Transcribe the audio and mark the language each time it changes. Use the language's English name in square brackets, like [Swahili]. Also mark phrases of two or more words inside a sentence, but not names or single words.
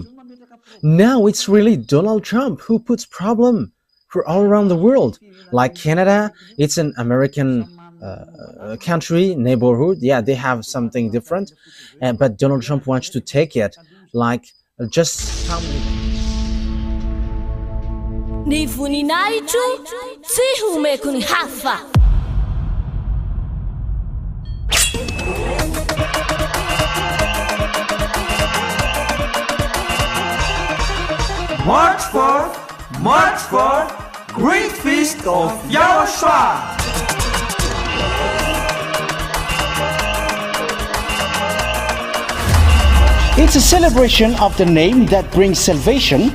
[English] Now it's really Donald Trump who puts problem for all around the world. Like Canada, it's an American country, neighborhood. Yeah, they have something different, but Donald Trump wants to take it. Like, just how many... [Malagasy] Ni voninahitro tsy homeko ny hafa. [English] March for Great Feast of YAHOSHUAH. It's a celebration of the name that brings salvation,